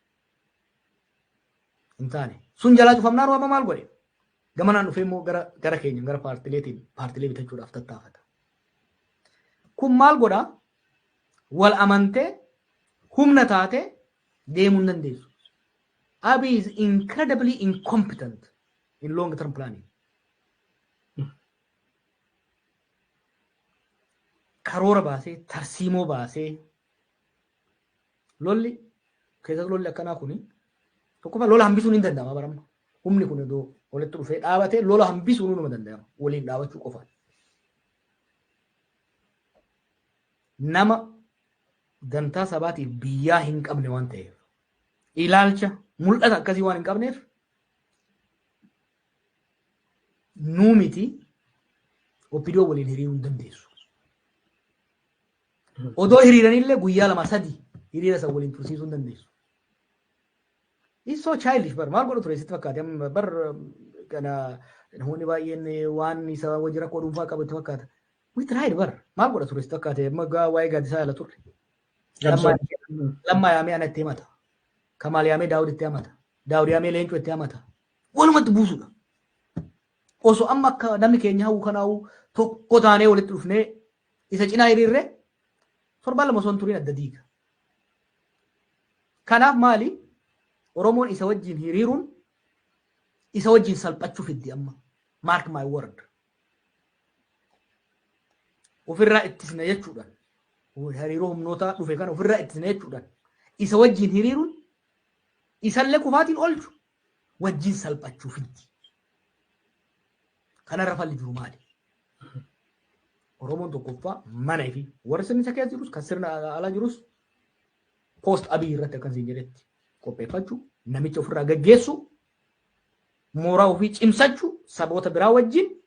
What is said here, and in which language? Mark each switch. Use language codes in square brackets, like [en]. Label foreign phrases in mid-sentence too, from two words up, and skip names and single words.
[om] Hin taane sun jalaa cufamnaan waama maal godhe? Gamanaan dhufee immoo gara keenya gara paartilee bitachuudhaaf tattaafata. Kun maal godhaa? Wal amantee humna taatee deemuu hin dandeessu. [en] Abiy is incredibly incompetent in long term planning. [om] Karoora baasee, tarsiimoo baasee, lolli keessatti lolli akkanaa kuni tokkoffaa lola hambisuun hin danda'ama baramma. Humni kun iddoo walitti dhufee dhaabatee lola hambisuun numa danda'ama waliin dhaabachuu qofaan. Nama dantaa sabaatiif biyyaa hin qabne waan ta'eef ilaalcha mul'ata akkasii waan hin qabneef nuu miti oppidoo waliin hiriiruu hin dandeessu. Odoo hiriiranillee guyyaa lama sadii hiriira san waliin tursiisuu hin dandeessu. [en] It's so childish [om] bar maal godhu ture sitti fakkaate bar kana namoonni baay'een waan isa wajji rakkoo dhuunfaa qabu itti fakkaata. [en] We tried [om] bar maal godha ture sitti fakkaate magaa waa'ee gaaddisaa yaala turre. Lammaa yaamee ana itti himata. Kamaal yaamee Daawud itti himata. Daawud yaamee Leencoo itti himata. Walumatti buusudha. Osoo amma akka namni keenya hawwu kanaa'u tokko taanee walitti dhufnee isa cinaa hiriirree torbaan lama osoo hin turiin adda diiga. Kanaaf maali? Oromoon isa wajjin hiriiruun isa wajjin salphachuu fiddi amma. [en] Mark my word. [om] Ofirraa ittisna jechuudhaan. Hariiroo humnoota dhufe kana ofirraa ittisna jechuudhaan. Isa wajjin hiriiruun isallee kufaatiin oolchu wajjin salphachuu fiddi. Kanarra falli jiru maali? Oromoon tokkoffaa mana fi warri sirni isa keessa jirus kan sirna alaa jirus post Abiy irratti akkasiin jedhetti qopheeffachuu namicha ofirraa gaggeessu mooraa ofii cimsachuu saboota biraa wajjin